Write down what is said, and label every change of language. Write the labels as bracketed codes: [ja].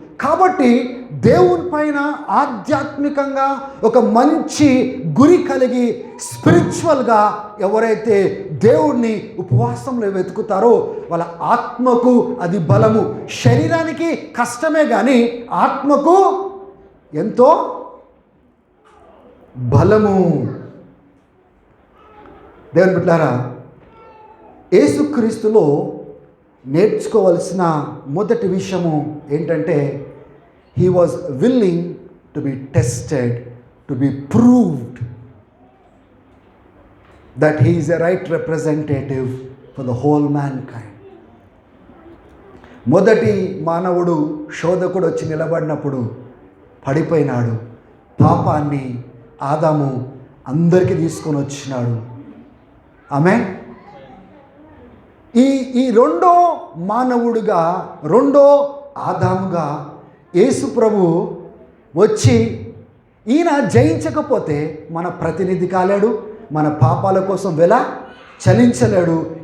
[te] కాబట్టి దేవుని పైన ఆధ్యాత్మికంగా ఒక మంచి గురి కలిగి స్పిరిచువల్గా ఎవరైతే దేవుణ్ణి ఉపవాసంలో వెతుకుతారో వాళ్ళ ఆత్మకు అది బలము. శరీరానికి కష్టమే కానీ ఆత్మకు ఎంతో బలము. దేవుని బిడ్డలారా, యేసుక్రీస్తులో నేర్చుకోవలసిన మొదటి విషయము ఏంటంటే [en] he was willing to be tested, to be proved that he is a right representative for the whole mankind. [te] మొదటి మానవుడు శోధకుడు వచ్చి నిలబడినప్పుడు పడిపోయినాడు. పాపాన్ని ఆదాము అందరికీ తీసుకొని వచ్చినాడు. ఆమేన్. ఈ రెండో మానవుడిగా, రెండో ఆదాముగా యేసు ప్రభు వచ్చి ఈయన జయించకపోతే మన ప్రతినిధి కాలేడు, మన పాపాల కోసం చలించలేడు.